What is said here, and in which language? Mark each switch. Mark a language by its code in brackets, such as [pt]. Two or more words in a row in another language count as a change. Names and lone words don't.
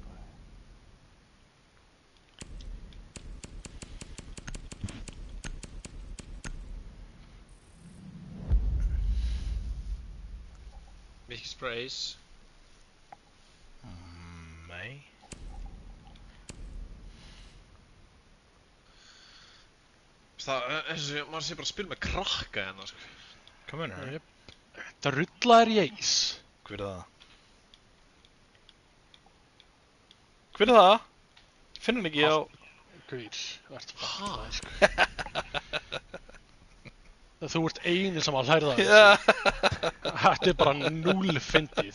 [is] Mikið sprays. Nei. Það er eins og maður sé bara að spila með krakka hérna, sko. [en] Come in here. [is] Þetta rullar í eis. Hver er það? Hver er það? Finn hann ekki á... Guður, þú ert fattaði, sko. Þú ert eini sem að hlæra það. Já. Þetta er bara 0 fyndið.